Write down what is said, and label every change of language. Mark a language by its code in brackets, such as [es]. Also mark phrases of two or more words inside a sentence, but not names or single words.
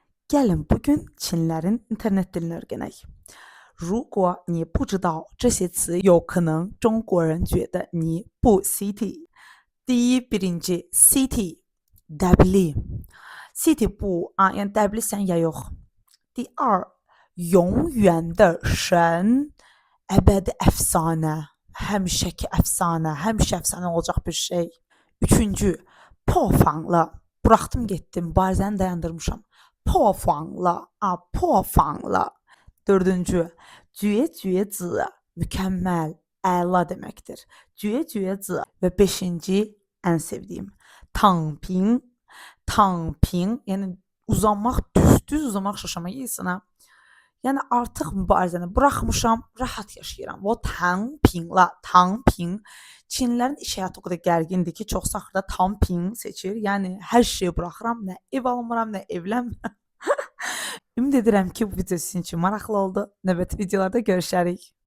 [az] Gəlin bugün Çinlərin internet dilini öyrənək. [zh] 如果你不知道这些词，有可能中国人觉得你不 city。 [az] birinci city dəbli. City bu yəni dəblisən ya yox. [zh] 第二永远的神 [az] əbədi əfsanə, həmişəki əfsanə, həmişə əfsanə olacaq bir şey. Üçüncü [zh] 破防了. [az] Buraxdım getdim, barizəni dayandırmışam. [zh] 破防了,破防了. Dördüncü, 绝绝子, [az] mükəmməl, əla deməkdir. [zh] 绝绝子. [az] Və beşinci, ən sevdiyim, [zh] 躺平. 躺平, [az] yəni uzanmaq, düz uzanmaq şaşamaq yesinə. Yəni artıq mübarizəni buraxmışam, rahat yaşayıram. [zh] O 躺平了, 躺平. [az] Çinlilərin iş həyatı o qədər gərgindir ki, çoxsu axırda 躺平 seçir. Yəni hər şeyi buraxıram, nə ev almıram, nə evlənmirəm. Ümid edirəm ki, bu video sizin üçün maraqlı oldu. Növbəti videolarda görüşərik.